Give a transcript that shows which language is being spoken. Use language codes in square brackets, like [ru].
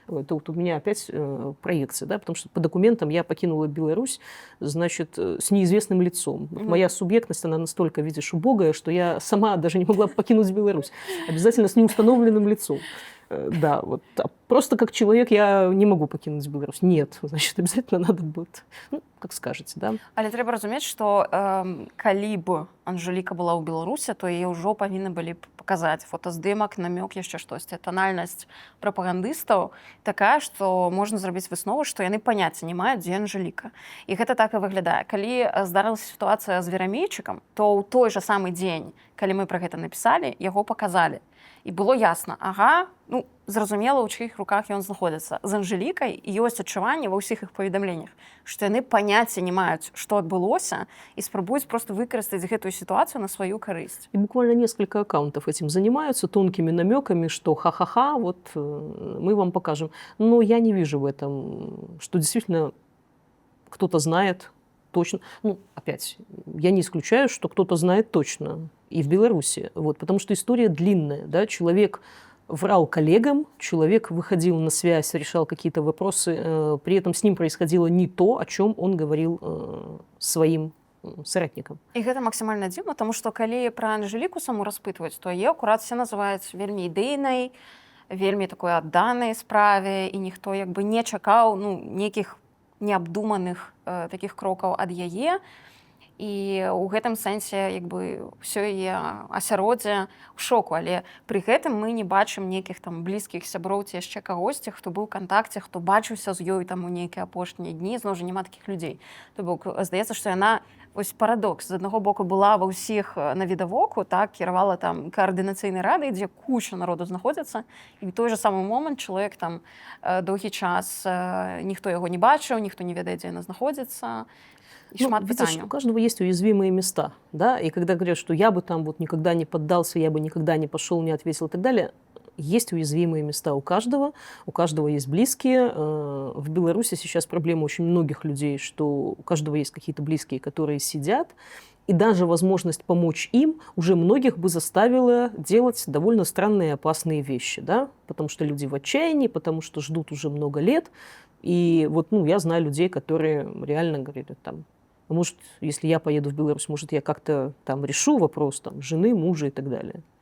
[ru] Это вот у меня опять проекция, да? Потому что по документам я покинула Беларусь, значит, с неизвестным лицом. Вот моя субъектность, она настолько, видишь, убогая, что я сама даже не могла покинуть Беларусь. Обязательно с неустановленным лицом. Да, вот. А просто как человек я не могу покинуть Беларусь. Нет, значит, обязательно надо будет, как скажете, да. [be] Але трэба разумець, што калі б Анжеліка была ў Беларусі, то яе ўжо павінны былі б паказаць фотаздымак, намёк, яшчэ штосьці. Танальнасць прапагандыстаў такая, што можна зрабіць выснову, што яны паняцця не маюць, дзе Анжеліка. І гэта так і выглядае. Калі здарылася сітуацыя з Верамейчыкам, то ў той жа самы дзень, калі мы пра гэта напісалі, яго паказалі. І было ясна, зразумела, у чыіх руках ён знаходзіцца. З Анжелікай ёсць адчуванне ва ўсіх іх паведамленнях, што яны паняцця не маюць, што адбылося, і спрабуюць просто выкарыстаць гэтую [ru] ситуацию на свою [be] корысть. [ru] И буквально несколько аккаунтов этим занимаются, тонкими намеками, что ха-ха-ха, вот мы вам покажем. Но я не вижу в этом, что действительно кто-то знает точно. Опять, я не исключаю, что кто-то знает точно и в Беларуси, вот, потому что история длинная, да, человек врал коллегам, человек выходил на связь, решал какие-то вопросы, при этом с ним происходило не то, о чем он говорил своим соратникам. [be] І гэта максімальна дзіўна, тому што калі пра Анжеліку саму распытваць, то яе акурат все называюць вельмі ідэйнай, вельмі такой адданай справе, і ніхто як бы не чакаў нейкіх неабдуманых такіх крокаў ад яе. І ў гэтым сэнсе як бы ўсё яе асяроддзе ў шоку, але пры гэтым мы не бачым нейкіх там блізкіх сяброў ці яшчэ кагосьці, хто быў у кантакце, хто бачыўся з ёй там у нейкія апошнія дні, зноў жа няма такіх людзей. То бок здаецца, што яна вось парадокс. З аднаго боку была ва ўсіх навідавоку, так, кіравала там каардынацыйнай радай, дзе куча народу знаходзіцца, і ў той жа самы момант чалавек там доўгі час ніхто яго не бачыў, ніхто не ведае, дзе яна знаходзіцца. [ru] Видишь, у каждого есть уязвимые места, да, и когда говорят, что я бы там вот никогда не поддался, я бы никогда не пошел, не ответил и так далее, есть уязвимые места у каждого есть близкие. В Беларуси сейчас проблема очень многих людей, что у каждого есть какие-то близкие, которые сидят, и даже возможность помочь им уже многих бы заставила делать довольно странные и опасные вещи, да, потому что люди в отчаянии, потому что ждут уже много лет, и вот, я знаю людей, которые реально говорят там, может, если я поеду в Беларусь, может, я как-то там решу вопрос там, жены, мужа и так далее.